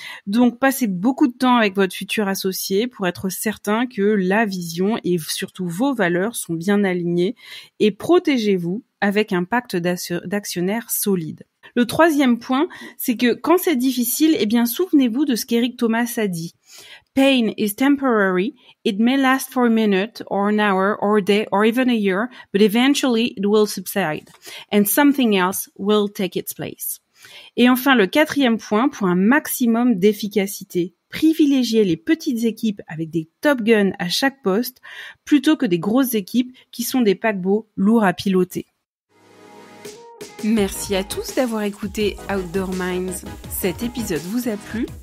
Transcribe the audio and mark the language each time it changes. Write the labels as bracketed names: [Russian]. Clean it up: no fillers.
[French] Donc, passez beaucoup de temps avec votre futur associé pour être certain que la vision et surtout vos valeurs sont bien alignées et protégez-vous avec un pacte d'actionnaires solide. Le troisième point, c'est que quand c'est difficile, souvenez-vous de ce qu'Eric Thomas a dit. [English] Pain is temporary. It may last for a minute or an hour or a day or even a year, but eventually it will subside and something else will take its place. [French] Et enfin, le quatrième point, pour un maximum d'efficacité, privilégiez les petites équipes avec des top guns à chaque poste plutôt que des grosses équipes qui sont des paquebots lourds à piloter. Merci à tous d'avoir écouté Outdoor Minds. Cet épisode vous a plu?